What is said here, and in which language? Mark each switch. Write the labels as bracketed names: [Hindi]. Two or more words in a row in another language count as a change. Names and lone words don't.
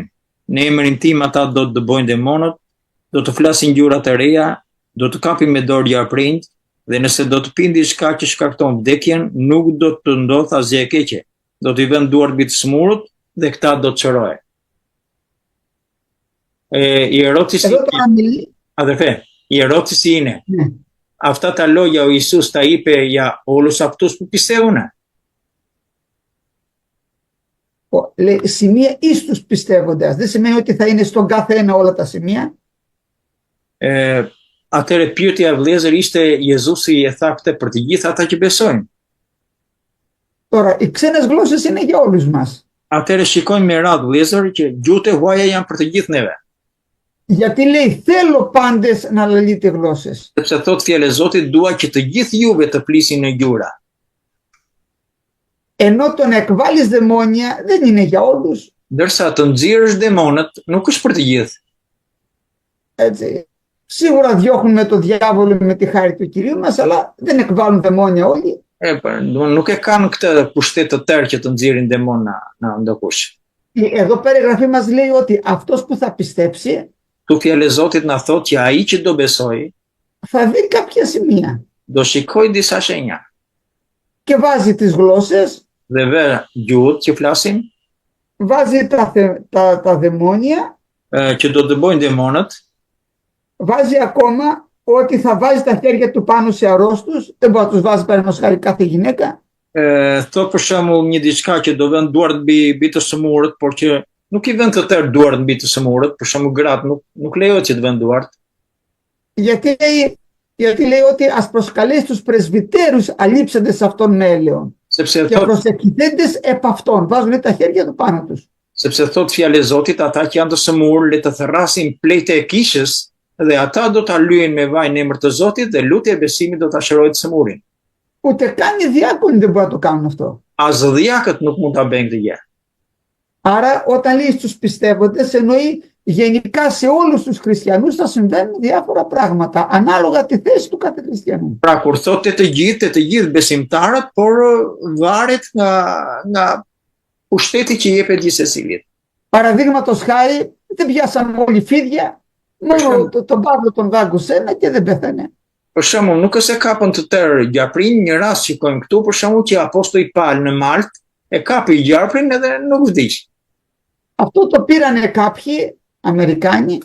[Albanian] Në emrin tim ata do të dëbojnë demonët, do të flasin gjura të reja, do të kapin me dorë jarprind, dhe nëse do të pinë diçka që shkakton vdekjen, nuk do të ndodhë asgjë e keqe. Do t'i vënë duart mbi të smurët dhe këta do të çrohen. [Greek] Η ερώτηση Εδώ τώρα μιλεί. Αδερφέ, η ερώτηση είναι, Ναι. αυτά τα λόγια ο Ιησούς τα είπε για όλους αυτούς που πιστεύουν. Λέει σημεία εις τους πιστεύοντες. Δεν σημαίνει ότι θα είναι στον κάθε ένα όλα τα σημεία. [Albanian] Atëre pyetja vëllezër ishte Jezusi e tha këtë për të gjithë ata që besojnë. [Greek] Τώρα, οι ξένες γλώσσες είναι για όλους μας. [Albanian] Atëre shikojmë me radhë vëllezër që gjuhët e huaja janë për të gjithë neve. [Greek] Γιατί λέει θέλω πάντες να λαλείτε γλώσσες. [Albanian] Sepse thot fjalë e Zotit, dua që të gjithë juve të flisni në gjura. [Greek] Ενώ το να εκβάλεις δαιμόνια δεν είναι για όλους. [Albanian] Ndërsa të nxjerrësh demonët nuk është për të gjithë. [Greek] Έτσι. Σίγουρα διώχνουμε το διάβολο με τη χάρη του Κυρίου μας, αλλά δεν εκβάλλουν δαιμόνια όλοι. [Albanian] Nuk e kanë këtë pushtet të tërë që të nxjerrin demona në ndokush. [Greek] Εδώ πέρα η γραφή μας λέει ότι αυτός που θα πιστέψει [Albanian] Tu fjalë e Zotit na thot që ai që do besojë [Greek] θα δει κάποια σημεία [Albanian] do shikoj disa shenja [Greek] και βάζει τις γλώσσες, [Albanian] dhe ve gjuhët që flasin, [Greek] βάζει τα δαιμόνια, [Albanian] që do dëbojnë demonët, [Greek] βάζει ακόμα ότι θα βάζει τα χέρια του πάνω σε αρρώστους, δεν μπορεί να τους βάζει παραδείγματος χάρη κάθε γυναίκα. [Albanian] thot për shembull një diçka që do vën duart mbi të sëmurët, por që nuk i vend të tërë duart mbi të sëmurët, për shembull gratë nuk lejohet që të vend duart. [Greek] Γιατί λέει ότι ας προσκαλέσει τους πρεσβυτέρους αλείψαντες αυτών με έλεον [Albanian] Sepse [Greek] και προσεκτηθέντες επ' αυτών. Βάζουν τα χέρια του πάνω τους. [Albanian] Sepse thot fjalë e Zotit, ata që janë të sëmurë, le të therrasin pletë e kishës dhe ata do ta lyen me vaj në emër të Zotit dhe lutja e besimit do ta shërojë të sëmurin. [Greek] Ούτε καν οι διάκονοι δεν μπορούν να το κάνουν αυτό. [Albanian] As diakët nuk mund ta bëjnë këtë gjë. [Greek] Άρα όταν λέει στους πιστεύοντες εννοεί γενικά σε όλους τους χριστιανούς θα συμβαίνουν διάφορα πράγματα ανάλογα τη θέση του κάθε χριστιανού. [Albanian] Pra kur thotë të gjithë besimtarët, por varet nga pushteti që jepet gjithsecilit. [Greek] Παραδείγματος χάρη δεν πιάσαν όλοι φίδια, μόνο τον Παύλο τον δάγκωσε ένα και δεν πέθανε. [Albanian] Për shembull, nuk është e kapën të tërë gjaprin, një rast shikojmë këtu, për shembull që apostoi Paul në Malt e kapi gjaprin edhe nuk vdiq. [Greek] Αυτό το πήρανε κάποιοι Αμερικάνοι.